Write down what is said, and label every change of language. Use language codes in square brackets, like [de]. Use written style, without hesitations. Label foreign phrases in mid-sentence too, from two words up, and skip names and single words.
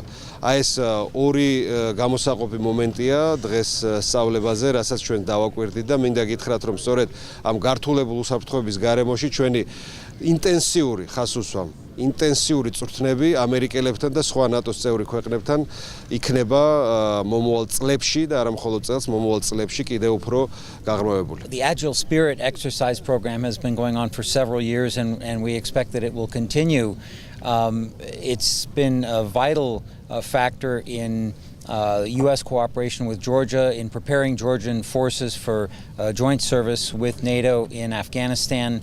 [ka] აი ეს ორი გამოსაყოფი მომენტია დღეს სწავლებაზე, რასაც ჩვენ დავაკვირდით და მინდა გითხრათ, რომ სწორედ ამ გართულებულ უსაფრთხოების გარემოში ჩვენი ინტენსიური ხასუსვამ, ინტენსიური წვრთნები ამერიკელებთან და სხვა ნატოს წევრი ქვეყნებთან იქნება მომავალ წლებში და არა მხოლოდ წელს, მომავალ წლებში კიდევ უფრო გაღრმავებული. [en] The Agile Spirit exercise program has been going on for several years and we expect that it will continue. It's been a vital factor in U.S. cooperation with Georgia in preparing Georgian forces for joint service with NATO in Afghanistan.